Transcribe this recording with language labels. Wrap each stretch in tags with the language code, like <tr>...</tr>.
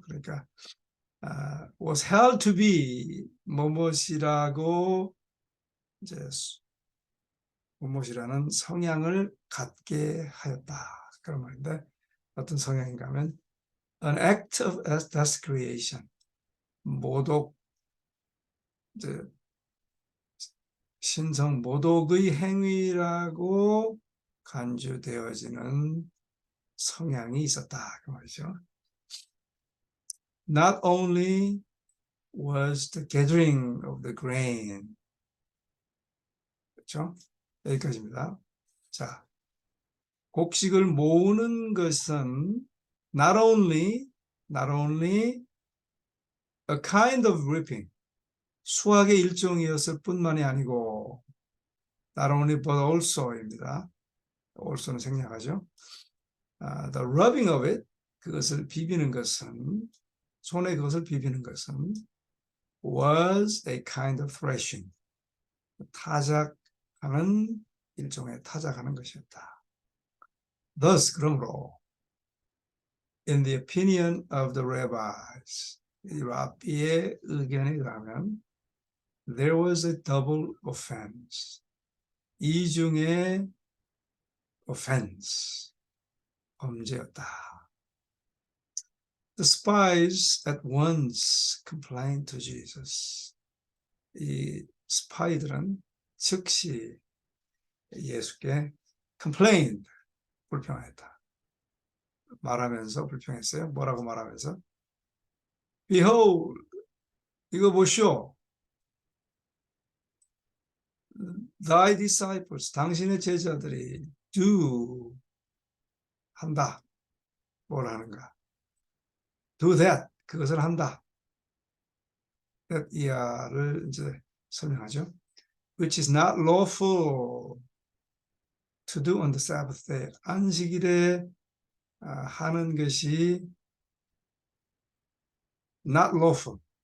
<ko>그러니까</ko> <en>was held to be</en> <ko>뭐뭇이라고, 이제 뭐뭇이라는 성향을 갖게 하였다, 그런 말인데 어떤 성향인가 하면</ko> <en>an act of desecration,</en> <ko>모독, 이제 신성 모독의 행위라고 간주되어지는 성향이 있었다, 그 말이죠.</ko> <en>Not only was the gathering of the grain,</en> <ko>그렇죠? 여기까지입니다.</ko> <en>자,</en> <ko>곡식을 모으는 것은</ko> <en>not only a kind of reaping,</en> <ko>수확의 일종이었을 뿐만이 아니고</ko> <en>not only but also</en> <ko>입니다. also는 생략하죠.</ko> <en>The rubbing of it,</en> <ko>그것을 비비는 것은, 손에 그것을 비비는 것은</ko> <en>was a kind of threshing,</en> <ko>타작하는 일종의 타작하는 것이었다.</ko> <en>Thus,</en> <ko>그러므로</ko> <en>in the opinion of the rabbis,</en> <ko>이 랍비의 의견에 의하면</ko> <en>there was a double offense, 이중의 offense,</en> <ko>범죄였다.</ko> <en>The spies at once complained to Jesus.</en> <ko>이 스파이들은 즉시 예수께 complained, 불평했다. 말하면서 불평했어요. 뭐라고 말하면서?</ko> <en>Behold,</en> <ko>이거 보시오.</ko> <en>Thy disciples,</en> <ko>당신의 제자들이 do, 한다. 뭘 하는가?</ko> <en>Do that,</en> <ko>그것을 한다. that 이하를 이제 설명하죠.</ko> <en>Which is not lawful to do on the Sabbath day.</en> <ko>안식일에 하는 것이</ko> <en>not lawful.</en>